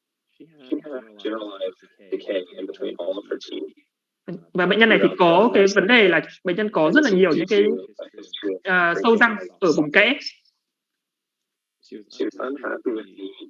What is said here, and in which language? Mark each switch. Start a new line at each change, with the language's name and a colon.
English: She had generalized decay in between all of her teeth.
Vietnamese: Và bệnh nhân này thì có cái vấn đề là bệnh nhân có rất là nhiều những cái sâu răng ở vùng kẽ. She was unhappy with the